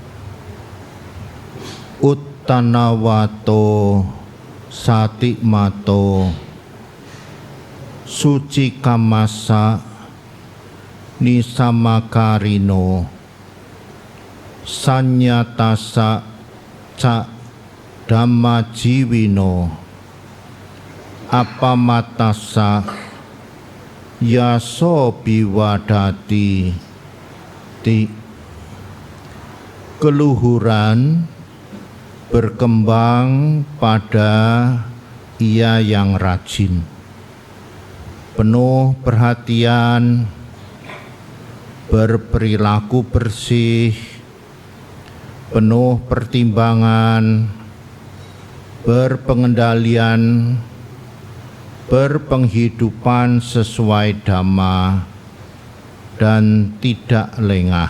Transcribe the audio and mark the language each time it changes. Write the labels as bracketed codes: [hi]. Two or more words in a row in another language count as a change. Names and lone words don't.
[pi] Uttanawato satimato suci kamasa nisamakarino sanyatasa ca dhammajiwino apamatasa yaso biwadati ti. [id] Keluhuran berkembang pada ia yang rajin, penuh perhatian, berperilaku bersih, penuh pertimbangan, berpengendalian, berpenghidupan sesuai dhamma, dan tidak lengah.